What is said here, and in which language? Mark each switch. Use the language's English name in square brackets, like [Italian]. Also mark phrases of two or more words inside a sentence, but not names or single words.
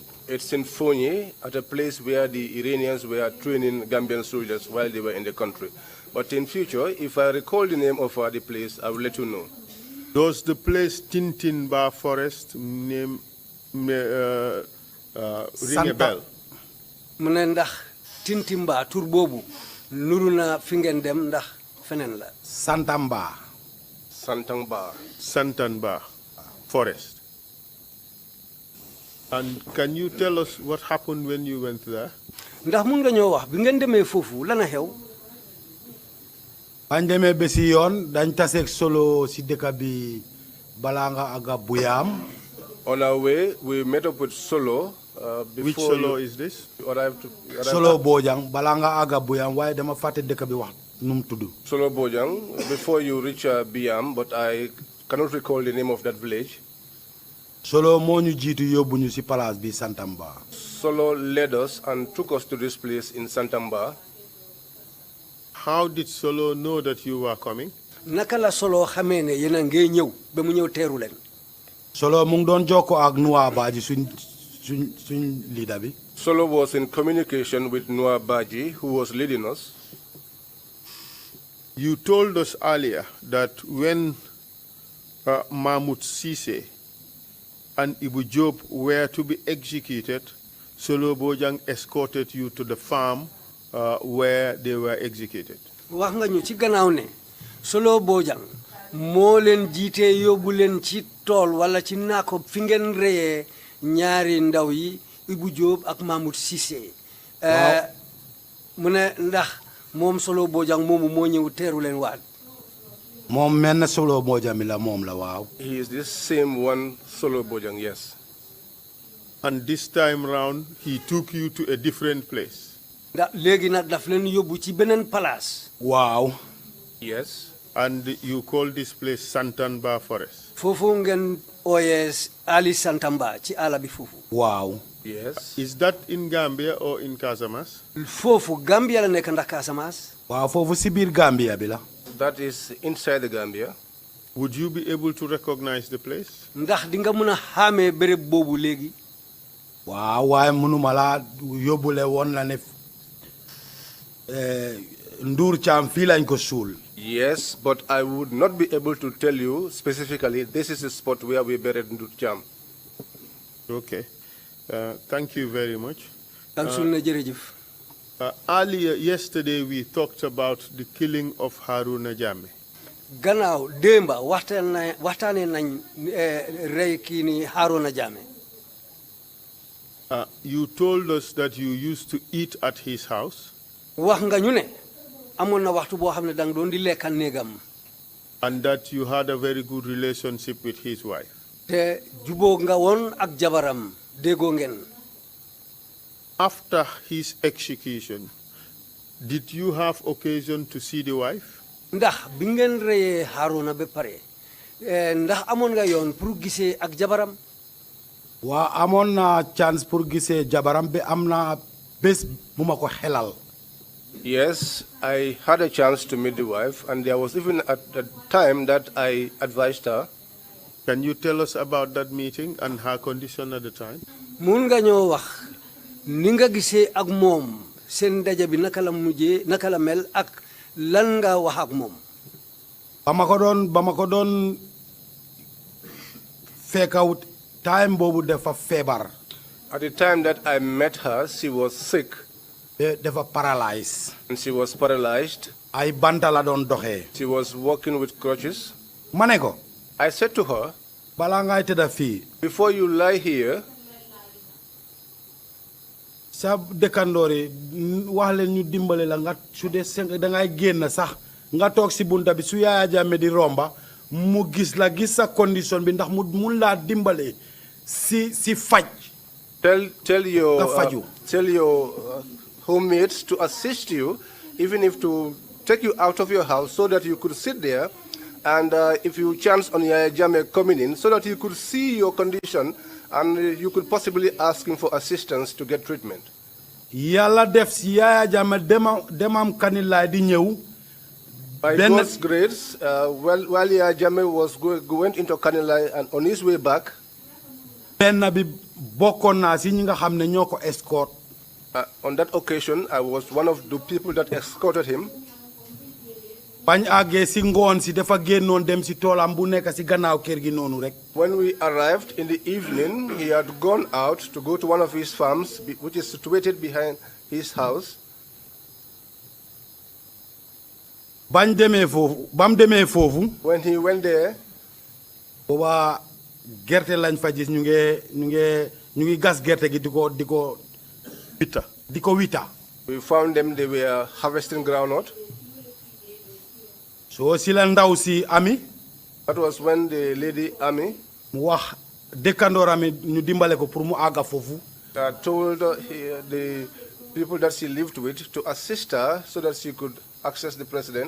[English] It's in Fonyi, at a place where the Iranians were training Gambian soldiers while they were in the country. But in future, if I recall the name of the place, I will let you know. Does the place Tintinba Forest name ring a bell? [Wolof] mu ne ndax Tintinba tur boobu nuru na fi ngeen dem ndax feneen la. Santamba Forest. [English] And can you tell us what happened when you went there? [Wolof] ndax mun nga ñoo wax bi ngeen demee foofu lan a xew. bañ demee ba si yoon dañ taseeg solo si dëkk bi balaa nga aga Buyam. [English] On our way, we met up with Solo. Which Solo is this? [Wolof] Solo Bojang balaa nga aga Buyam waaye dama fàtte dëkk bi wax nu mu tudd. [English] Solo Bojang, before you reach Biam, but I cannot recall the name of that village. [Wolof] Solo moo ñu jiitu yóbbu ñu si place bi Santamba. [English] Solo led us and took us to this place in Santamba. How did Solo know that you were coming? [Wolof] naka la Solo xamee ne yéen a ngay ñëw ba mu ñëw teeru leen. Solo mu ngi doon jokkoo ak Nuwa Baji suñ leader bi. [English] Solo was in communication with Noah Baji, who was leading us. You told us earlier that when Mahmoud Cisse and Ibu Job were to be executed, Solo Bojang escorted you to the farm where they were executed. [Wolof] wax nga ñu ci gannaaw ne Solo Bojang moo leen jiite yóbbu leen ci tool wala ci naako fi ngeen reyee ñaari ndaw yi Ibu Job ak Mahmoud Cisse. mu ne ndax moom Solo Bojang moomu moo ñëw teeru leen waat. moom mel na Solo Bojang mi la moom la waaw. [English] He is this same one, Solo Bojang, yes. And this time round, he took you to a different place. [Wolof] ndax léegi nag daf leen yóbbu ci beneen place. waaw. [English] Yes. And you call this place Tintinba Forest. [Wolof] Fofu ngen oyes Ali Santamba ci ala bi fofu. Wow. [English] Yes. Is that in Gambia or in Casamance? [Wolof] Fofu Gambia la nek ndax Casamance. Waaw fofu si biir Gambia bi la. [English] That is inside the Gambia. Would you be able to recognize the place? [Wolof] Ndax di nga mëna xamé béréb bobu légui? Waaw waaye mënuma la yóbbule woon la ne Ndure Cham fii lañ ko suul. [English] Yes, but I would not be able to tell you specifically this is the spot where we buried Duruch Cham. Okay. Thank you very much. Earlier, yesterday, we talked about the killing of Haruna Jammeh. [Wolof] Gannaaw démba waxtaane nañ rey kii ni Haruna Jammeh. [English] You told us that you used to eat at his house. [Wolof] Wax nga ñu ne amoon na waxtu boo xam ne dang doon di lekka néegam. [English] And that you had a very good relationship with his wife. [Wolof] Te jubóo nga woon ak jabaram déggoo ngeen. [English] After his execution, did you have occasion to see the wife? [Wolof] Ndax bi ngeen reyee Haruna ba pare ndax amoon nga yoon pour gisee ak jabaram. Waa amoon na [French] chance pour [Wolof] gisee jabaram bi am na bés bu ma ko xelal. [English] Yes, I had a chance to meet the wife, and there was even a time that I advised her. Can you tell us about that meeting and her condition at the time? [Wolof] Mun nga ñoo wax ni nga gisee ak moom seen daje bi naka la mel ak lan nga wax ak moom. ba ma ko doon fekkawut time boobu dafa feebar. [English] At the time that I met her, she was sick. [Wolof] Dafa paralyzed. [English] And she was paralyzed. [Wolof] Ay banta la doon doxee. [English] She was walking with crutches. [Wolof] Ma ne ko. [English] I said to her, [Wolof] balaa ngay tëdda fii. [English] before you lie here, [Wolof] sa dëkkandoor yi wax leen ñu dimbale la nga su dee da ngay génn sax nga toog si bunta bi su Yahya Jammeh di romba mu gis la gis sa condition bi ndax mu mun laa dimbale si faj. [English] tell your housemates to assist you, even if to take you out of your house so that you could sit there, and if you chance on Yahya Jammeh coming in, so that you could see your condition and you could possibly ask him for assistance to get treatment. [Wolof] Yàlla def si Yahya Jammeh demam Kanilaay di ñëw. [English] By God's grace, while Yahya Jammeh went into Kanilaay and on his way back, [Wolof] benn bi bokkoon naa si ñi nga xam ne ñoo ko escort. [English] On that occasion, I was one of the people that escorted him. [Wolof] bañ àggee si ngoon si dafa génnoon dem si toolam bu nekk si gannaaw kër gi noonu rek. [English] When we arrived in the evening, he had gone out to go to one of his farms, which is situated behind his house. [Wolof] Bam demee foofu. [English] When he went there, [Wolof] booba gerte lañ fa gis ñu ngi gas gerte gi di ko wita. [English] We found them, they were harvesting groundnut. [Wolof] So si la ndaw si Ami. [English] That was when the lady Ami [Wolof] mu wax dëkkandooram ñu dimbale ko pour mu àgga foofu. [English] Told the people that she lived with to assist her so that she could access the president.